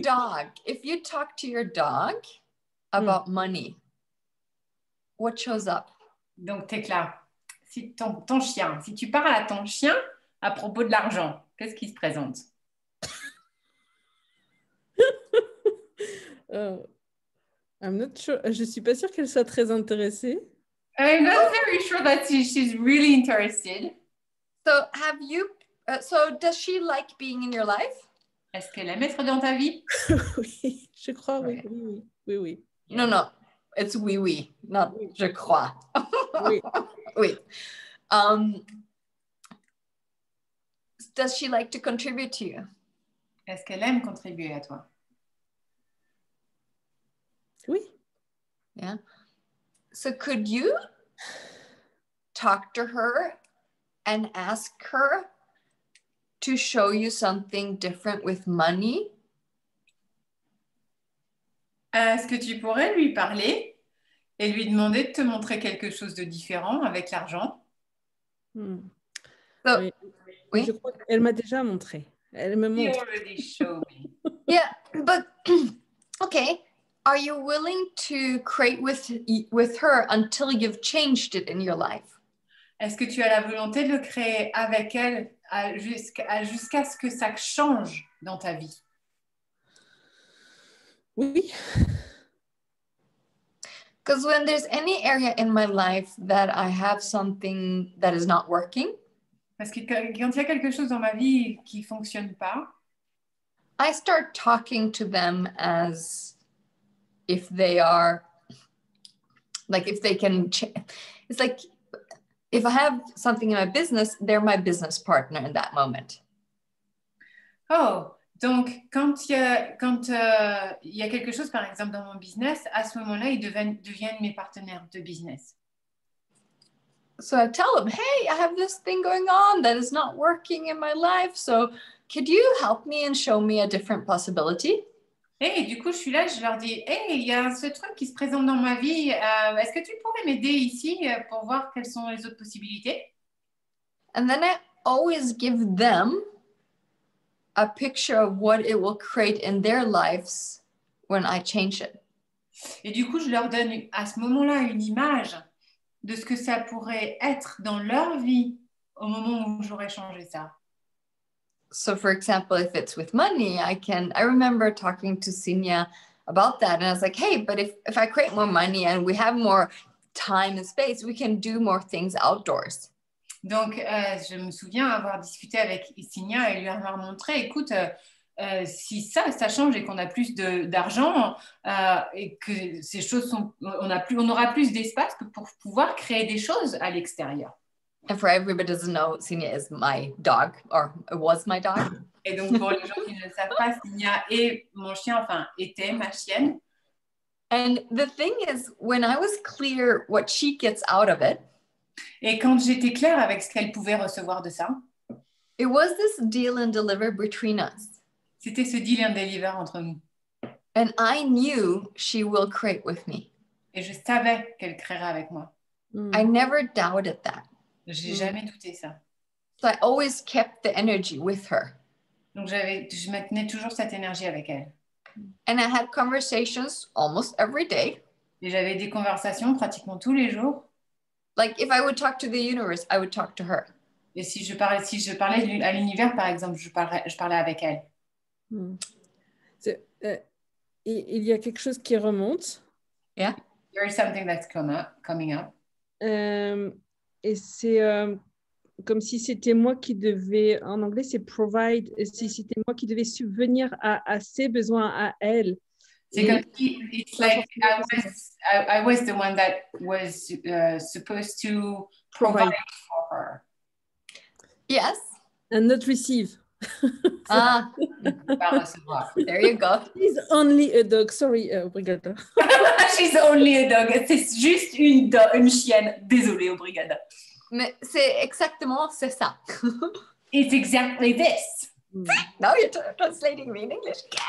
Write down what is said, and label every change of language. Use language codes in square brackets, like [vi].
[en] dog, if you talk to your dog about money, what shows up? [fr] Donc, Tekla, si ton chien, si tu parles à ton chien à propos de l'argent, qu'est-ce qui se présente? [en] I'm not sure. [fr] Je suis pas sûre qu'elle soit très intéressée. [en] I'm not very sure that she's really interested. So have you, so does she like being in your life? [fr] Est-ce qu'elle aime être dans ta vie? Oui, je crois, oui. [en] No, it's [fr] oui, [en] not [fr] je crois. Oui. Oui. [en] Does she like to contribute to you? [fr] Est-ce qu'elle aime contribuer à toi? Oui. [en] Yeah. So could you talk to her and ask her to show you something different with money? [fr] Est-ce que tu pourrais lui parler et lui demander de te montrer quelque chose de différent avec l'argent? [en] So, [fr] oui. Je crois qu'elle m'a déjà montré. Elle me montre. [en] She already showed me. Yeah, but okay. Are you willing to create with her until you've changed it in your life? [fr] Est-ce que tu as la volonté de le créer avec elle jusqu'à ce que ça change dans ta vie? Oui. [en] Because when there's any area in my life that I have something that is not working, [fr] parce que quand il y a quelque chose dans ma vie qui fonctionne pas, [en] I start talking to them as if they are, like if they can, it's like if I have something in my business, they're my business partner in that moment. [fr] Oh, donc quand il y a quelque chose, par exemple, dans mon business, à ce moment-là, ils deviennent mes partenaires de business. [en] So I tell them, hey, I have this thing going on that is not working in my life. So could you help me and show me a different possibility? [fr] Et du coup, je suis là, je leur dis, hey, il y a ce truc qui se présente dans ma vie. Est-ce que tu pourrais m'aider ici pour voir quelles sont les autres possibilités? [en] And then I always give them a picture of what it will create in their lives when I change it. [fr] Et du coup, je leur donne à ce moment-là une image de ce que ça pourrait être dans leur vie au moment où j'aurais changé ça. [en] So for example, if it's with money, I remember talking to Sinya about that. And I was like, hey, but if I create more money and we have more time and space, we can do more things outdoors. [fr] Donc, je me souviens avoir discuté avec Sinya et lui avoir montré, écoute, si ça change et qu'on a plus d'argent et que ces choses on aura plus d'espace pour pouvoir créer des choses à l'extérieur. [en] And for everybody doesn't know, Sinya is my dog, or was my dog. [fr] Et donc, pour les gens qui ne le savent pas, Sinya est mon chien, enfin, était ma chienne. [en] And the thing is, when I was clear what she gets out of it, [fr] et quand j'étais claire avec ce qu'elle pouvait recevoir de ça, [en] it was this deal and deliver between us. [fr] C'était ce [en] deal and deliver [fr] entre nous. [en] And I knew she will create with me. [fr] Et je savais qu'elle créerait avec moi. [en] I never doubted that. [fr] J'ai jamais douté ça. [en] So I always kept the energy with her. [fr] Donc je maintenais toujours cette énergie avec elle. [en] And I had conversations almost every day. [fr] Et j'avais des conversations pratiquement tous les jours. [en] Like if I would talk to the universe, I would talk to her. Et si je parlais à l'univers, par exemple, je parlais avec elle. [fr] il y a quelque chose qui remonte. [en] Yeah. There is something that's coming up. [fr] Et c'est comme si c'était moi qui devais, en anglais c'est provide, si c'était moi qui devais subvenir à ses besoins à elle. C'est comme si [en] it's like I was the one that was supposed to provide for her. Yes. And not receive. Ah, [fr] Pas recevoir. [en] there you go. She's only a dog. Sorry, Obrigada. She's only a dog. [fr] C'est juste une chienne. Désolée, Obrigada. Mais c'est exactement c'est ça. [en] It's exactly this. Now you're translating me in English.